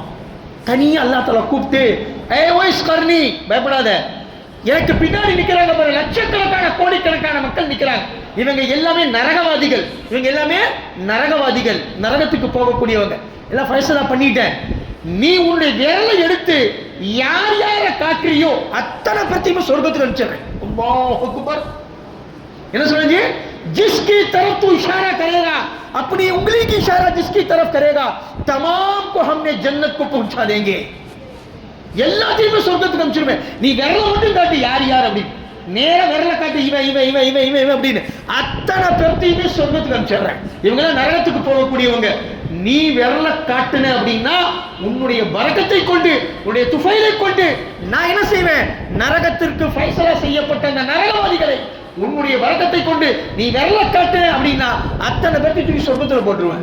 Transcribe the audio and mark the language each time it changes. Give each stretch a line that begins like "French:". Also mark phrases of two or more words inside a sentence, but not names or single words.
Tamil: தனியா
Arabic: الله تعالى
Tamil: கூப்பிட்டு, ஏய் உவைஸ் கர்னி, பயப்படாத, எனக்கு பின்னாடி நிக்கிறாங்க பாரு, லட்சக்கணக்கான கோடிக்கணக்கான மக்கள் நிக்கிறாங்க, இவங்க எல்லாமே நரகவாதிகள், நரகத்துக்கு போகக்கூடியவங்க, எல்லாம் ஃபைசலா பண்ணிட்டேன், நீ உன்னுடைய விரலை எடுத்து யார் யாரை காக்குறியோ அத்தனை பிரத்தியுமே சொர்க்கத்துக்கு அனுப்பிச்சிடுறேன்.
Arabic: الله أكبر.
Tamil: என்ன சொல்றீங்க?
Urdu: جس کی طرف تو اشارہ کرے گا، اپنی انگلی کی اشارہ جس کی طرف کرے گا، تمام کو ہم نے جنت کو پہنچا دیں گے.
Tamil: எல்லாத்தையுமே சொர்க்கத்துக்கு அனுப்பிச்சிருவேன். நீ விரல மட்டும் காட்டு யார் யார் அப்படி, நேர விரல காட்டு இவன் இவன் இவன் இவன் இவன் இவன் அப்படின்னு அத்தனை பேர்த்தையுமே சொர்க்கத்துக்கு அனுப்பிச்சிடுறேன். இவங்க எல்லாம் நரகத்துக்கு போகக்கூடியவங்க. நீ விரல காட்டுன அப்படின்னா உன்னுடைய பரக்கத்தை கொண்டு, உன்னுடைய துஃபைலை கொண்டு நான் என்ன செய்வேன், நரகத்திற்கு ஃபைசலா செய்யப்பட்ட அந்த நரகவாதிகளை உன்னுடைய வரக்கத்தை கொண்டு நீ விரல காட்டு அப்படின்னா அத்தனை பேர்த்தை தூக்கி சொர்க்கத்தில் போட்டுருவேன்.